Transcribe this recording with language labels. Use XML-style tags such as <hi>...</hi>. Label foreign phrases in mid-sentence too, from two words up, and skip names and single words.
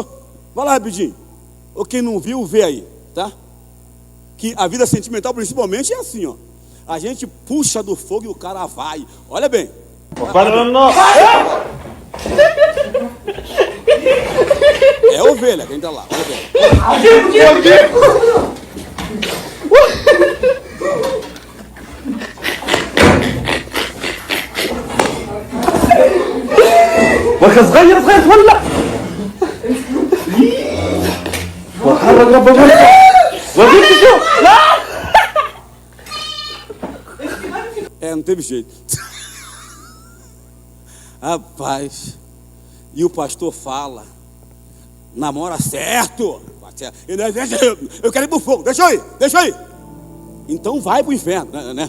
<pt>Vai lá rapidinho. Ou quem não viu, vê aí, tá? Que a vida sentimental principalmente é assim, ó. A gente puxa do fogo e o cara vai. Olha bem. É ovelha quem tá lá. Olha bem.</pt> <ar>وانت صغير تولع وحرق ربك وجبت شو لا</ar> <pt>Não teve jeito. Rapaz, e o pastor fala: namora certo. Eu quero ir pro fogo, deixa eu ir. Então vai pro inferno, né?</pt>